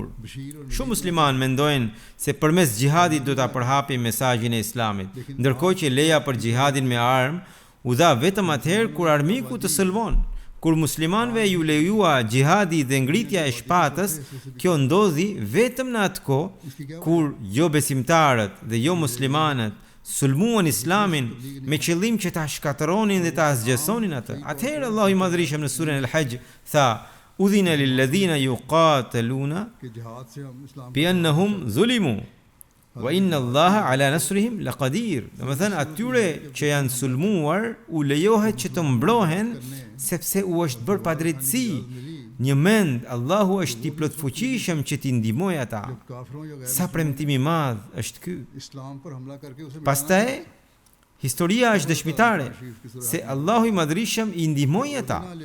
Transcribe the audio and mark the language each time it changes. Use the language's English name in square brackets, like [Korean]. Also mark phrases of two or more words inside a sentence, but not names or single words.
[Albanian] Shumë muslimanë mendojnë se përmes xhihadit do ta përhapin mesazhin e Islamit, ndërkohë që leja për xhihadin me armë u dha vetëm atëherë kur armiku të sëlmon, Kur muslimanëve ju lejua gjihadi dhe ngritja e shpatës, kjo ndodhi vetëm në atë kohë kur jo besimtarët dhe jo muslimanët sulmuan islamin me qëllim që ta shkatëronin dhe ta asgjësonin atë. Atëherë Allahu i Madhërisht në surën Al-Hajj tha: [Arabic] "أذن للذين يقاتلون بأنهم ظلموا وإن الله على نصرهم لقدير." [Albanian] Domethënë atyre që janë sulmuar u lejohet që të mbrohen sepse u është bërë padrejtësi. Një mend, Allahu është i plotfuqishëm që t'i ndihmojë ata. Sa premtimi i madh është ky. Pastaj historia është dëshmitare se Allahu i Madhërisht i ndihmoi ata.